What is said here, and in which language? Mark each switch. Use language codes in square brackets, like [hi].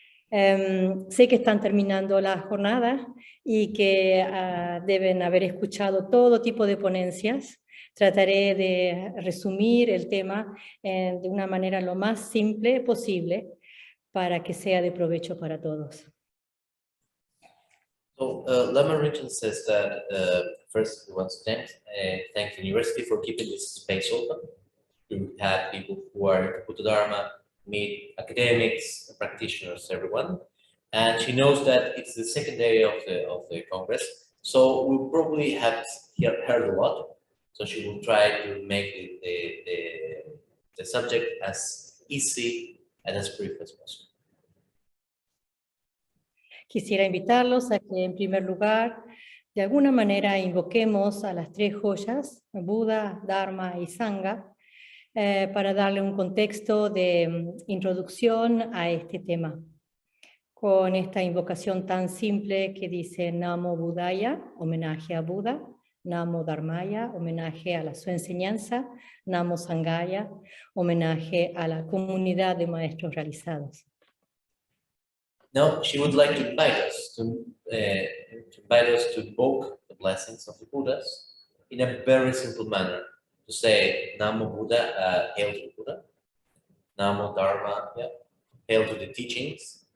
[es] Sé que están terminando la jornada y que deben haber escuchado todo tipo de ponencias. Trataré de resumir el tema de una manera lo más simple posible para que sea de provecho para todos. [en] So, Lama Richard says that first he wants to thank the university for keeping this space open. We had people who are into Buddha Dharma, meet academics, practitioners, everyone. And she knows that it's the second day of the Congress, so we'll probably have heard a lot. So she will try to make the subject as easy and as brief as possible. [es] Quisiera invitarlos a que en primer lugar, de alguna manera, invoquemos a las tres joyas, Buda, Dharma y Sangha, para darle un contexto de introducción a este tema. Con esta invocación tan simple que dice Namo Buddhaya, homenaje a Buda, Namo Dharmaya, homenaje a su enseñanza, Namo Sanghaya, homenaje a la comunidad de maestros realizados. [en] Now, she would like to invite us to invoke the blessings of the Buddhas in a very simple manner. To say Namo Buddha, hail to the Buddha. Namo Dharma, yeah, hail to the teachings.